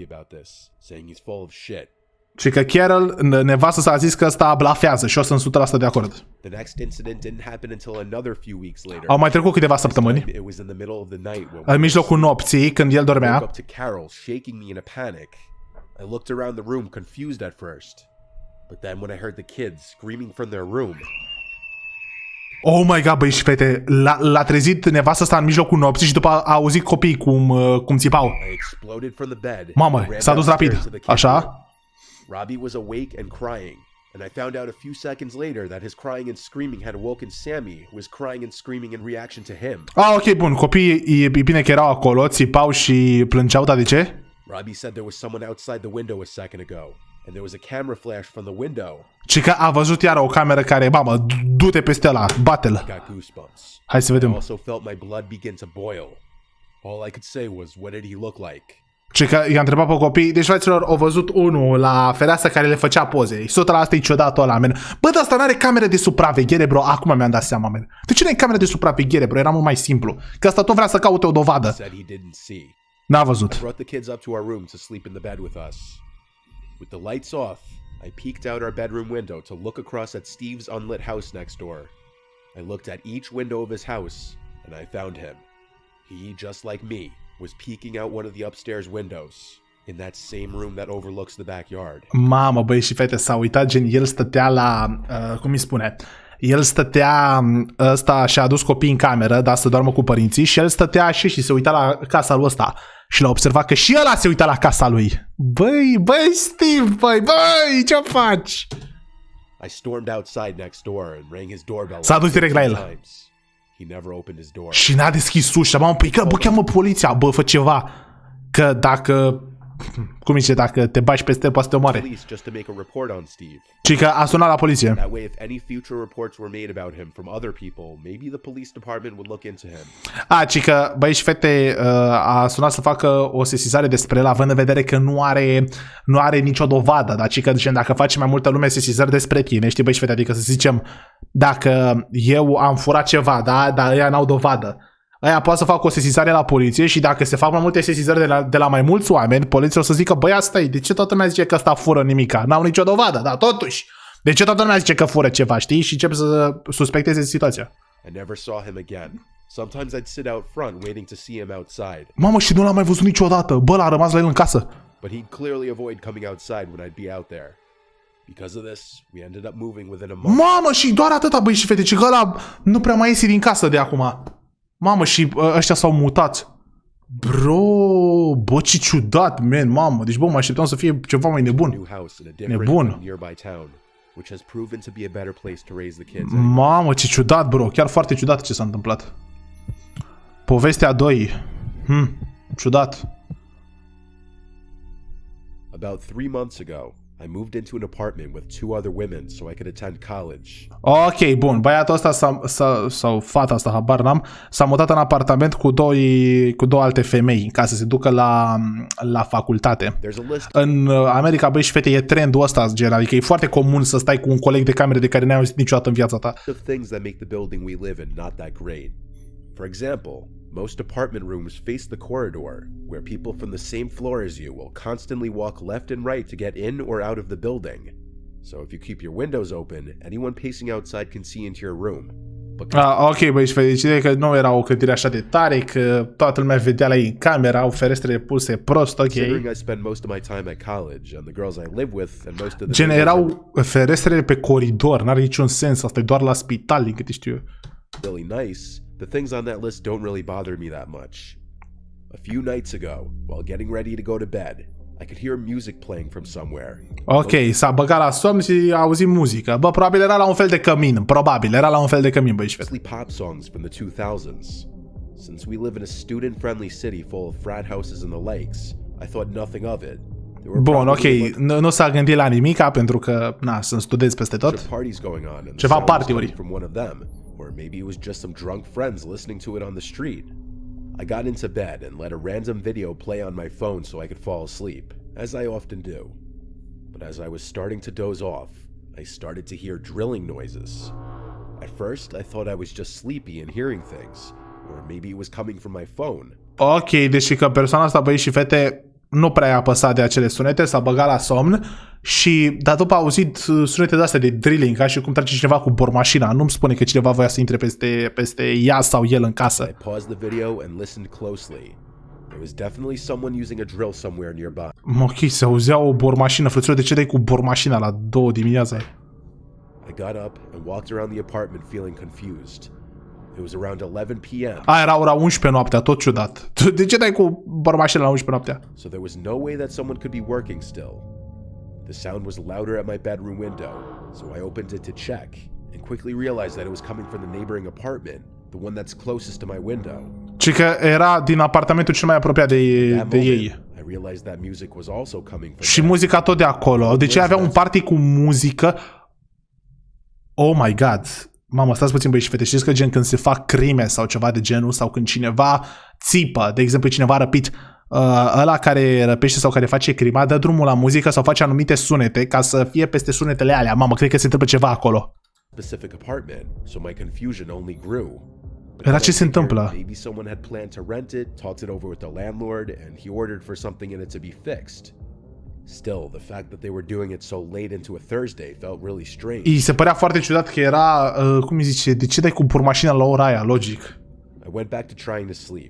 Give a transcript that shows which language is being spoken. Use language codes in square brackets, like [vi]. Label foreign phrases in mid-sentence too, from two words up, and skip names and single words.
[ro] Și că Carol, nevastă s-a zis că ăsta blafează și eu sunt 100% de acord. Au mai trecut câteva săptămâni. În mijlocul nopții, când el dormea, [en] I looked around the room confused at first, but then when I heard the kids screaming from their room. Oh my god, [ro] băi și fete, l-a trezit nevastă asta în mijlocul nopții și după a auzit copiii cum țipau. [en] I exploded from the bed. [ro] Mamă, s-a dus rapid. Așa? [en] Robbie was awake and crying, and I found out a few seconds later that his crying and screaming had awoken Sammy, who was crying and screaming in reaction to him. [ro] Ah, ok, bun. Copiii, e bine că erau acolo, țipau și plângeau, dar de ce? [en] Robbie said there was someone outside the window a second ago, and there was a camera flash from the window. [ro] Și că a văzut iară o cameră care, mamă, du-te peste ăla, bate-l. [en] Got goosebumps. [ro] Hai să vedem. [en] I also felt my blood begin to boil. All I could say was, what did he look like? [ro] Și că i-a întrebat pe copii, deci fraților, au văzut unul la fereastră care le făcea poze. 100% e ciudatul ăla, men. Bă, dar asta n-are camere de supraveghere, bro. Acum mi-am dat seama, men. De ce n-ai camere de supraveghere, bro? Era mult mai simplu. Că asta tot vrea să caute o dovadă. N-a văzut. [en] I brought the kids up to our room to sleep in the bed with us. With the lights off, I peeked out our bedroom window to look across at Steve's unlit house next door. I looked at each window of his house, and I found him. He, just like me, was peeking out one of the upstairs windows in that same room that overlooks the backyard. [ro] Mamă, băi și fete, s-a uitat, gen, el stătea la, cum îi spune, el stătea, ăsta și-a adus copiii în cameră, dar să doarmă cu părinții și el stătea și se uita la casa lui ăsta și l-a observat că și ăla se uita la casa lui. Băi, Steve, băi, ce faci? [en] I stormed outside next door and rang his doorbell. [ro] S-a dus direct la el. [en] He never opened his door. [ro] Și n-a deschis ușa, mamă, păi că, bă, cheamă poliția, bă, fă ceva. Că dacă, cum zice, dacă te bași peste, poate să te omoare. Și că a sunat la poliție. [en] That way, if any future reports were made about him from other people, maybe the police department would look into him. [ro] Ci că, băi și fete, a sunat să facă o sesizare despre el, având în vedere că nu are nicio dovadă, dar ci că, zicem, dacă face mai multă lume sesizări despre tine, știi, băi și fete, adică să zicem, dacă eu am furat ceva, da, dar ăia n-au dovadă, aia poate să facă o sesizare la poliție și dacă se fac mai multe sesizări de la mai mulți oameni, poliția o să zică, băi, asta e, de ce toată lumea zice că ăsta fură nimica? N-au nicio dovadă, dar totuși, de ce toată lumea zice că fură ceva, știi? Și încep să suspecteze situația. [en] I never saw him again. Sometimes I'd sit out front waiting to see him outside. [ro] Mamă, și nu l-am mai văzut niciodată. Bă, l-a rămas la el în casă. [en] But he'd clearly avoid coming outside when I'd be out there. Because of this, we ended up moving within a month. [ro] Mamă, și doar atâta, băi și fete, ci că ăla nu prea mai iese din casă de acum. Mamă, și ăștia s-au mutat. Bă, ce ciudat, man, mamă. Deci, bă, mă așteptam să fie ceva mai nebun. Nebun. Mamă, ce ciudat, bro. Chiar foarte ciudat ce s-a întâmplat. Povestea 2. Ciudat. [en] About 3 months ago, I moved into an apartment with 2 other women so I could attend college. [ro] Ok, bun. Băiatul ăsta sau fata asta, habar n-am, s-a mutat în apartament cu două alte femei ca să se ducă la facultate. În America, băi și fete, e trendul ăsta, gen, adică e foarte comun să stai cu un coleg de cameră de care n-ai auzit niciodată în viața ta. [en] Things that make the building we live in not that great. For example, most apartment rooms face the corridor, where people from the same floor as you will constantly walk left and right to get in or out of the building. So if you keep your windows open, anyone pacing outside can see into your room. [ro] Ok, băi, și fericire că nu era o clădire așa de tare, că toată lumea vedea la ei în camera, au ferestrele puse prost, ok. Gen, erau ferestrele pe coridor, n-are niciun sens, asta e doar la spital, din câte știu eu. [en] Really nice. The things on that list don't really bother me that much. A few nights ago, while getting ready to go to bed, I could hear music playing from somewhere. [ro] Ok, s-a băgat la somn și a auzit muzică. Bă, probabil era la un fel de cămin. Băi și fete. [en] Pop songs from the 2000s. Since we live in a student-friendly city full of frat houses and the likes, I thought nothing of it. [ro] Bun, ok, nu s-a gândit la nimica pentru că, sunt studenți peste tot. Ceva party-uri. [en] Or maybe it was just some drunk friends listening to it on the street. I got into bed and let a random video play on my phone so I could fall asleep, as I often do. But as I was starting to doze off, I started to hear drilling noises. At first, I thought I was just sleepy and hearing things, or maybe it was coming from my phone. [ro] Ok, deci că persoana asta, băi și fete, nu prea i-a păsat de acele sunete, s-a băgat la somn și, dar după a auzit sunete de astea de drilling, ca și cum trece cineva cu bormașina. Nu-mi spune că cineva voia să intre peste ea sau el în casă. [en] There was definitely someone using a drill somewhere nearby. [ro] Ok, se auzea o bormașină. Frăților, de ce dai cu bormașina la 2 dimineața? [en] I got up and walked around the apartment feeling confused. It was around 11 p.m. [ro] Era ora 11 noaptea, tot ciudat. De ce dai cu bormașina la 11 noaptea? [en] So there was no way that someone could be working still. The sound was louder at my bedroom window, so I opened it to check and quickly realized that it was coming from the neighboring apartment, the one that's closest to my window. [ro] Ci că era din apartamentul cel mai apropiat de ei. [en] I realized that music was also coming from. [ro] Și muzica tot de acolo. Deci avea un party cu muzică. [en] Oh my god. [ro] Mamă, stați puțin, băi și fete, știți că gen când se fac crime sau ceva de genul, sau când cineva țipă, de exemplu cineva răpit, ăla care răpește sau care face crima dă drumul la muzică sau face anumite sunete ca să fie peste sunetele alea. Mamă, cred că se întâmplă ceva acolo. [en] Specific apartment, so my confusion only grew. [ro] Era ce se întâmplă? [en] Maybe someone had planned to rent it, talked it over with the landlord, and he ordered for something in it to be fixed. Still, the fact that they were doing it so late into a Thursday felt really strange. [ro] I se părea foarte ciudat că era, cum îi zice, de ce dai cu burmașina la ora aia, logic. [en] I went back to trying to sleep.